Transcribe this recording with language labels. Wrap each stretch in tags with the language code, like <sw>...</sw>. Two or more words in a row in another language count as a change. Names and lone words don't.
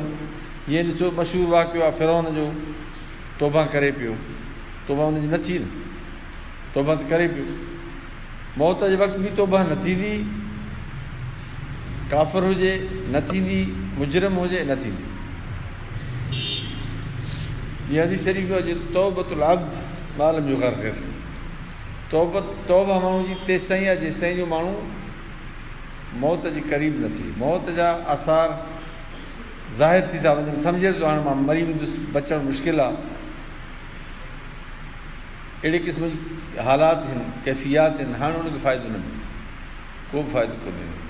<sd>ईअं ॾिसो मशहूरु वाक़ियो आहे फ़िरौन जो, तौबा करे पियो, तौबा हुनजी न थी, न तौबा त करे पियो, मौत जे वक़्तु बि तौबा न थींदी, काफ़िर हुजे न थींदी, मुजरिम हुजे न थींदी। इहा हदीस शरीफ़ हुजे</sd> <ar>توبة العبد ما لم يغرغر.</ar> <sd>तौबा माण्हू जी तेसि ताईं आहे जेसि ताईं जो माण्हू मौत जे क़रीब न थिए, मौत जा आसार ज़ाहिर थी था वञनि, सम्झे थो हाणे मां मरी वेंदुसि, बचणु मुश्किल आहे। अहिड़े क़िस्म जी हालात आहिनि, कैफ़ियात आहिनि, हाणे हुनखे फ़ाइदो न मिले, को बि फ़ाइदो कोन्हे।</sd>